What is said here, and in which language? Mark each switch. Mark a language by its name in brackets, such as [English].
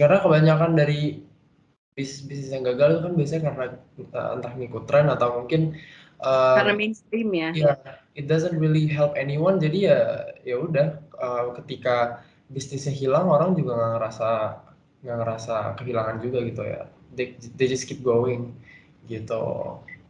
[Indonesian] Karena kebanyakan dari bisnis yang gagal itu kan biasanya karena entah ngikut tren atau mungkin karena mainstream ya. [English] Yeah, it doesn't really help anyone. [Indonesian] Jadi ya udah, ketika bisnisnya hilang orang juga nggak ngerasa kehilangan juga gitu ya. [English] They just keep going gitu.